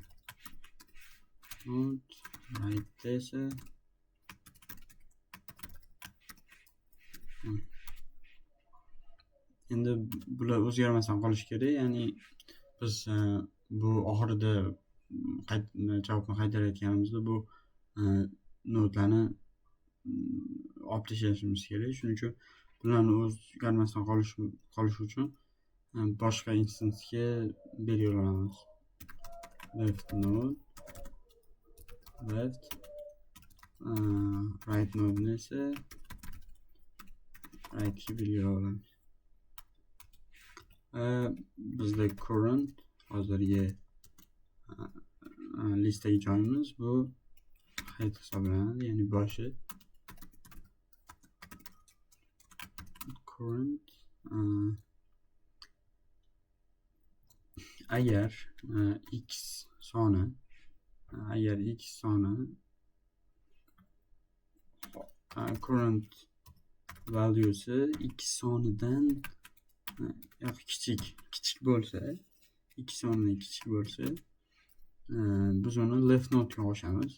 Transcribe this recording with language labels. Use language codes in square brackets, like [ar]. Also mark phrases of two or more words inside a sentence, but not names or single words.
[en] Node right [uz] esa endi bular o'zgarmasdan qolishi kerak, ya'ni biz bu oxirida javobni qaytarayotganimizda bu nodlarni olib tashlashimiz kerak. Shuning uchun bularni o'zgarmasdan qolishi uchun boshqa instansga beraveramiz. [en] Left node left, right node esa right [uz] ga beraveramiz. Bizda current hozirgi listdagi joyimiz bu head hisoblanadi, ya'ni boshi. Current agar x soni [en] current valuesi [uz] x sonidan kichik bo'lsa, x sonidan kichik bo'lsa, biz uni [en] left node [uz] ga qo'shamiz.